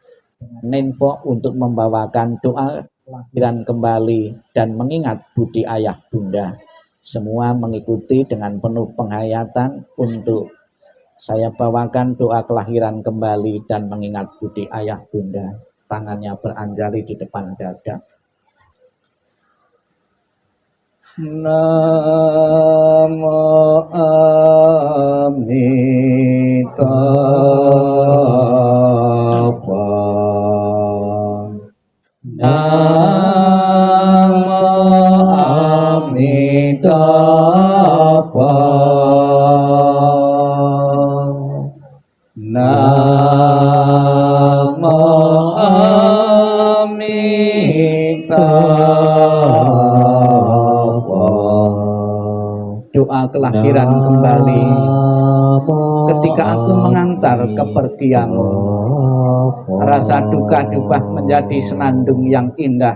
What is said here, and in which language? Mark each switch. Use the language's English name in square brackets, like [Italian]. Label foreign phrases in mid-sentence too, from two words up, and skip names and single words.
[Indonesian] Nenpo untuk membawakan doa kelahiran kembali dan mengingat budi ayah bunda. Semua mengikuti dengan penuh penghayatan untuk saya bawakan doa kelahiran kembali dan mengingat budi ayah bunda. Tangannya beranjali di depan dada. [Sanskrit] Namo Amitabha. Namo Amitabha. Namo Amitabha. [Indonesian] Doa kelahiran kembali. Ketika aku mengantar kepergianmu, rasa duka duka menjadi senandung yang indah.